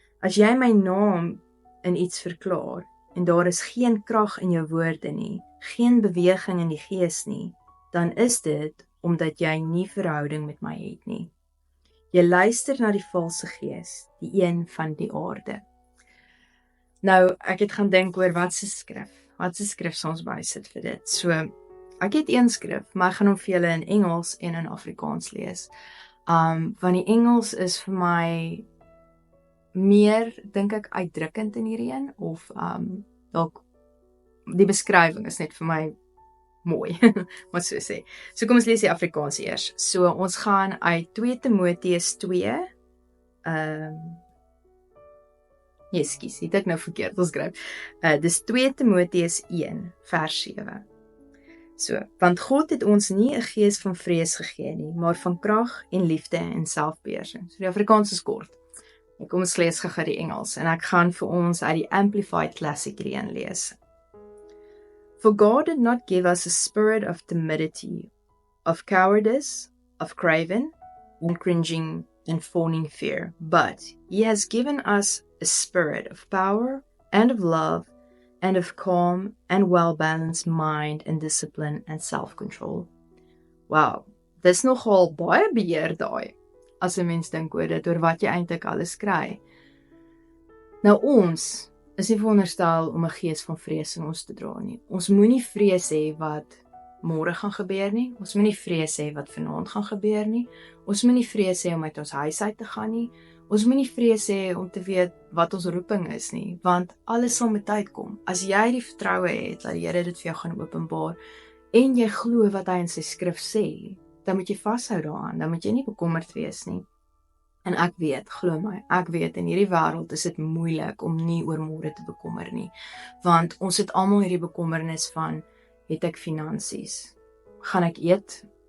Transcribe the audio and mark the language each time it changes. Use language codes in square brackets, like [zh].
[af] As jy my naam in iets verklaar en daar is geen krag in jou woorde nie, geen beweging in die gees nie, dan is dit omdat jy nie verhouding met my het nie. Jy luister na die valse gees, die een van die aarde. Nou, ek het gaan dink oor wat se skrif sal ons bysit vir dit. So, ek het een skrif, maar ek gaan hom vir julle in Engels en in Afrikaans lees. Want die Engels is vir my meer, dink ek, uitdrukkend in hierdie een, of dalk die beskrywing is net vir my mooi, wat so sê. So kom ons lees die Afrikaans eers. So ons gaan uit 2 Timoteus 2, ekskuus, het ek nou verkeerd geskryf. Dis 2 Timoteus 1 vers 7. So, want God het ons nie 'n gees van vrees gegee nie, maar van krag en liefde en selfbeheersing. So die Afrikaans is kort. Kom ons lees gou die Engels en ek gaan vir ons uit die Amplified Classic hierin lees. [en] For God did not give us a spirit of timidity, of cowardice, of craven, and cringing and fawning fear, but He has given us a spirit of power and of love and of calm and well-balanced mind and discipline and self-control. [af] Wow, dis nogal baie beheer daai, as 'n mens dink oor dit, oor wat jy eintlik alles kry. Nou ons is nie veronderstel om 'n gees van vrees in ons te dra nie. Ons moenie vrees hê wat môre gaan gebeur nie. Ons moenie vrees hê wat vanaand gaan gebeur nie. Ons moenie vrees hê om uit ons huis uit te gaan nie. Ons moenie vrees hê om te weet wat ons roeping is nie, want alles sal met tyd kom. As jy die vertroue het dat die Here dit vir jou gaan openbaar en jy glo wat hy in sy skrif sê, dan moet jy vashou daaraan, dan moet jy nie bekommerd wees nie. En ek weet, glo my, ek weet in hierdie wêreld is dit moeilik om nie oor môre te bekommer nie, want ons het almal hierdie bekommernis van, het ek finansies? Gaan ek eet?